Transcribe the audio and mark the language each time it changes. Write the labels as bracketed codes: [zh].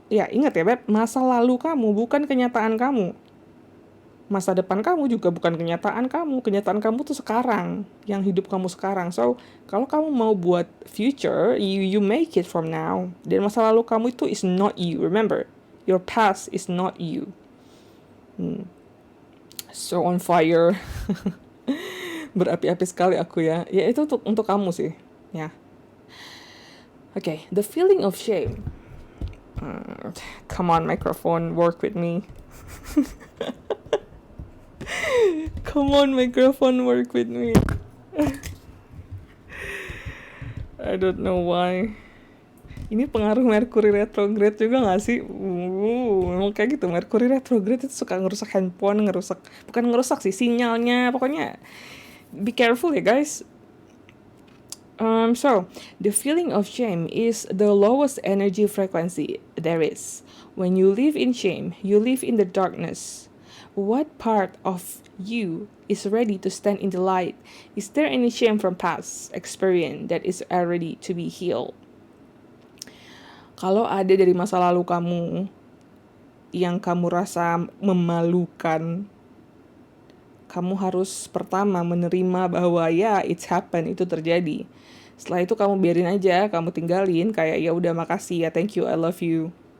[id] Ya ingat ya, Beb, masa lalu kamu bukan kenyataan kamu. Masa depan kamu juga bukan kenyataan kamu tuh sekarang, yang hidup kamu sekarang. So, kalau kamu mau buat future, [en] you make it from now. [id] Dan masa lalu kamu itu [en] is not you, remember. Your past is not you. So on fire. [id] Berapi-api sekali aku ya. Ya itu untuk kamu sih, ya. [en] Okay, the feeling of shame. Come on, microphone, work with me. Come on, microphone, work with me. I don't know why. [id] Ini pengaruh Mercury retrograde juga gak sih? Memang kayak gitu. Mercury retrograde itu suka ngerusak handphone, bukan ngerusak sih, sinyalnya. Pokoknya [en] be careful [id] ya guys. [en] So, the feeling of shame is the lowest energy frequency there is. When you live in shame, you live in the darkness. What part of you is ready to stand in the light? Is there any shame from past experience that is ready to be healed? [id] Kalau ada dari masa lalu kamu yang kamu rasa memalukan, kamu harus pertama menerima bahwa ya [en] it's happen, [id] itu terjadi. Setelah itu kamu biarin aja, kamu tinggalin kayak ya udah makasih ya, [en] thank you, I love you.